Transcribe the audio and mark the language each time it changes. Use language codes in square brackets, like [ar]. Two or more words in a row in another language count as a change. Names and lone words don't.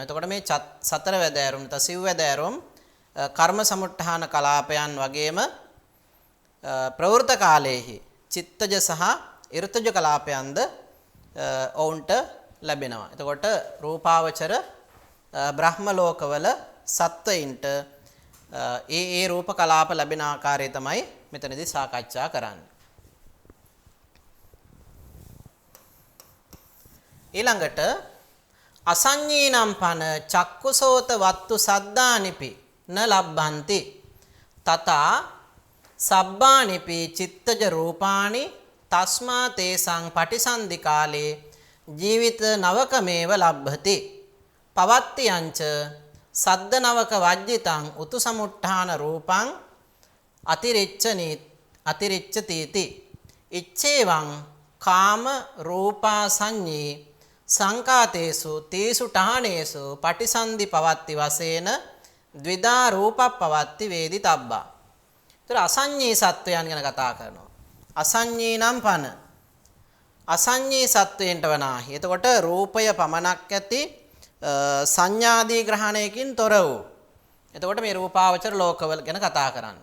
[si] එතකොට මේ සතර වැදෑරුම් නැත්නම් සිව් වැදෑරුම් කර්ම සමුට්ඨාන කලාපයන් වගේම ප්‍රවෘත කාලයේහි චිත්තජ සහ ඍතුජ කලාපයන්ද ඔවුන්ට ලැබෙනවා. එතකොට රූපාවචර බ්‍රහ්ම ලෝකවල සත්වයින්ට ඒ රූප කලාප ලැබෙන ආකාරය තමයි මෙතනදී සාකච්ඡා කරන්නේ. [pi] ඊළඟට අසඤ්ඤීනම් පන චක්කුසෝත වත්තු සද්දානිපි න ලබ්බන්ති තථා සබ්බානිපි චිත්තජ රූපානි තස්මා තේසං පටිසන්ධි කාලේ ජීවිත නවකමේව ලබ්භති පවත්තියංච සද්ද නවක වජ්ජිතං උතු සමුට්ඨාන රූපං අතිරිච්ඡතිති ඉච්ඡේවං කාම රූපා සංඤී සංකාතේසු තේසු ඨානේසු පටිසන්ධි පවත්ති වශයෙන් ද්විදා රූපප්පවත්ති වේදි තබ්බා. [si] ඒතර අසඤ්ඤී සත්වයන් ගැන කතා කරනවා. [pi] අසඤ්ඤී නම් පන [si] අසඤ්ඤී සත්වයන්ට වනාහි. එතකොට රූපය පමණක් ඇති සංඥාදී ග්‍රහණයකින් තොර වූ. එතකොට මේ රූපාවචර ලෝකවල ගැන කතා කරන්නේ.